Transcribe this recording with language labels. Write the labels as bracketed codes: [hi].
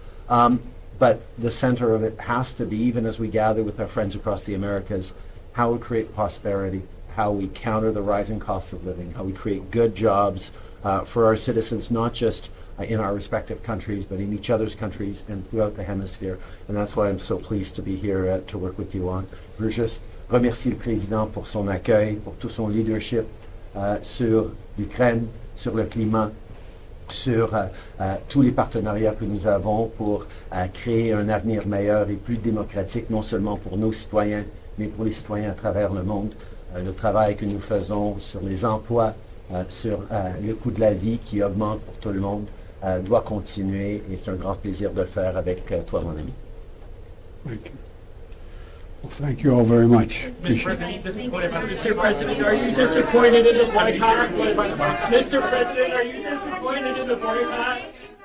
[en] But the center of it has to be, even as we gather with our friends across the Americas, how we create prosperity, how we counter the rising costs of living, how we create good jobs for our citizens, not just in our respective countries, but in each other's countries and throughout the hemisphere. And that's why I'm so pleased to be here to work with you on. [fr] Je veux juste remercier le Président pour son accueil, pour tout son leadership sur l'Ukraine, sur le climat, sur tous les partenariats que nous avons pour créer un avenir meilleur et plus démocratique, non seulement pour nos citoyens, mais pour les citoyens à travers le monde. Le travail que nous faisons sur les emplois, sur le coût de la vie qui augmente pour tout le monde, doit continuer, et c'est un grand plaisir de le faire avec toi, mon ami. [en] Thank you. Well, thank you all very much. Mr. President, are you disappointed in the boycott? Mr. President, are you disappointed in the boycott?